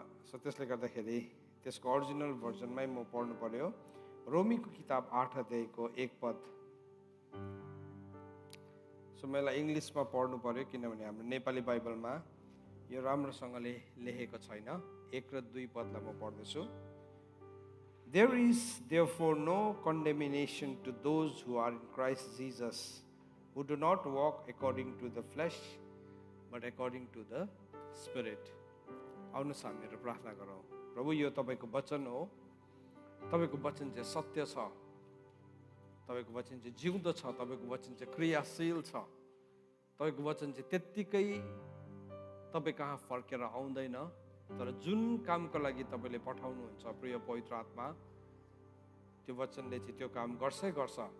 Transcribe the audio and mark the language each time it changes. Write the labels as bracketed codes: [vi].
[ne] So त्यसले गर्दाखेरि त्यसको ओरिजिनल भर्जनमै म पढ्नु पर्यो। रोमीको किताब 8 अध्यायको 1 पद। सो मलाई इङ्ग्लिसमा पढ्नु पर्यो किनभने हाम्रो नेपाली बाइबलमा यो राम्रोसँगले लेखेको छैन। 1 र 2 पदलाई म पढ्दैछु। [en] There is therefore no condemnation to those who are in Christ Jesus, who do not walk according to the flesh, but according to the Spirit. [ne] आउनुहोस् हामीहरू प्रार्थना गरौँ। प्रभु, यो तपाईँको वचन हो, तपाईँको वचन चाहिँ सत्य छ, तपाईँको वचन चाहिँ जिउँदो छ, तपाईँको वचन चाहिँ क्रियाशील छ, तपाईँको वचन चाहिँ त्यत्तिकै तपाईँ कहाँ फर्केर आउँदैन, तर जुन कामको लागि तपाईँले पठाउनुहुन्छ प्रिय पवित्र आत्मा, त्यो वचनले चाहिँ त्यो काम गर्छै गर्छ।